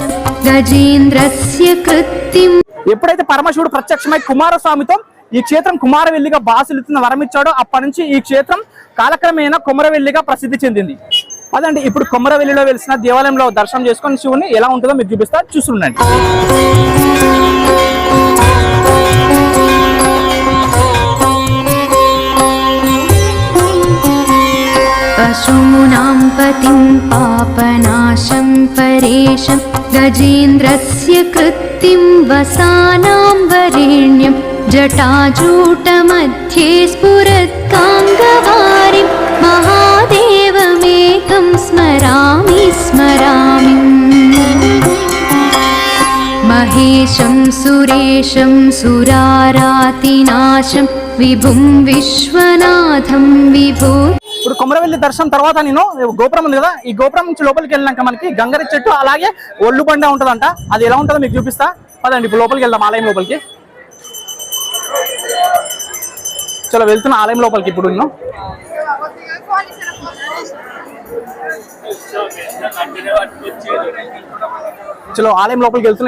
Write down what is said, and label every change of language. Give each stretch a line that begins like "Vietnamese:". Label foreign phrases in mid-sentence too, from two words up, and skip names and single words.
Telugu: ఎప్పుడైతే పరమశివుడు ప్రత్యక్షమై కుమారస్వామితో ఈ క్షేత్రం కుమారవెల్లిగా బాసిల్లుతున్న వరం ఇచ్చాడో అప్పటి నుంచి ఈ క్షేత్రం కాలక్రమేణా కొమరవెల్లిగా ప్రసిద్ధి చెందింది. అదండి, ఇప్పుడు కొమరవెల్లిలో వెలిసిన దేవాలయంలో దర్శనం చేసుకొని శివుని ఎలా ఉంటుందో మీకు చూపిస్తా, చూస్తుండండి.
Sanskrit: पशूनां पतिं पापनाशं परेशं गजेन्द्रस्य कृत्तिं वसानां वरेण्यं जटाजूटमध्ये स्फुरत्काङ्गवारिं महादेवमेकं स्मरामि महेशं सुरेशं सुरारातिनाशं विभुं विश्वनाथं विभो.
Telugu: ఇప్పుడు కొమరవెల్లి దర్శనం తర్వాత నేను గోపురం ఉంది కదా, ఈ గోపురం నుంచి లోపలికి వెళ్ళినాక మనకి గంగరి చెట్టు అలాగే ఒళ్ళు బండ ఉంటుందంట. అది ఎలా ఉంటుందో మీకు చూపిస్తా. పదండి ఇప్పుడు లోపలికి వెళ్దాం, ఆలయం లోపలికి. చలో వెళ్తున్నా ఆలయం లోపలికి. ఇప్పుడు నేను చలో ఆలయం లోపలికి వెళ్తున్నా.